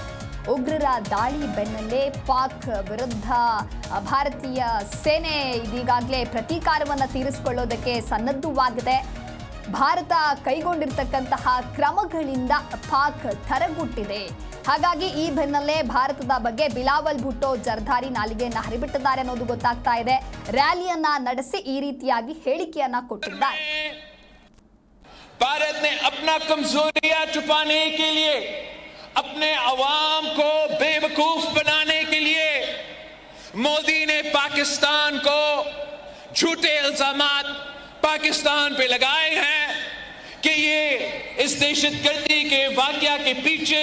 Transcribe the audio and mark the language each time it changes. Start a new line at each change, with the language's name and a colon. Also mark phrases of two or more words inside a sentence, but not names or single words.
Kannada: ಉಗ್ರರ ದಾಳಿ ಬೆನ್ನಲ್ಲೇ ಪಾಕ್ ವಿರುದ್ಧ ಭಾರತೀಯ ಸೇನೆ ಇದೀಗಾಗಲೇ ಪ್ರತೀಕಾರವನ್ನು ತೀರಿಸಿಕೊಳ್ಳೋದಕ್ಕೆ ಸನ್ನದ್ಧವಾಗಿದೆ. ಭಾರತ ಕೈಗೊಂಡಿರ್ತಕ್ಕಂತಹ ಕ್ರಮಗಳಿಂದ ಪಾಕ್ ಥರಗುಟ್ಟಿದೆ. ಹಾಗಾಗಿ ಈ ಬೆನ್ನಲ್ಲೇ ಭಾರತದ ಬಗ್ಗೆ ಬಿಲಾವಲ್ ಭುಟ್ಟೋ ಜರ್ದಾರಿ ನಾಲಿಗೆಯನ್ನ ಹರಿಬಿಟ್ಟಿದ್ದಾರೆ ಅನ್ನೋದು ಗೊತ್ತಾಗ್ತಾ ಇದೆ. ರ್ಯಾಲಿಯನ್ನ ನಡೆಸಿ ಈ ರೀತಿಯಾಗಿ ಹೇಳಿಕೆಯನ್ನ ಕೊಟ್ಟಿದ್ದಾರೆ.
Urdu: بھارت نے اپنا کمزوریاں چھپانے کے لیے، اپنے عوام کو بیوقوف بنانے کے لیے مودی نے پاکستان کو جھوٹے الزامات پاکستان پہ لگائے ہیں کہ یہ اس دہشتگردی کے واقعہ کے پیچھے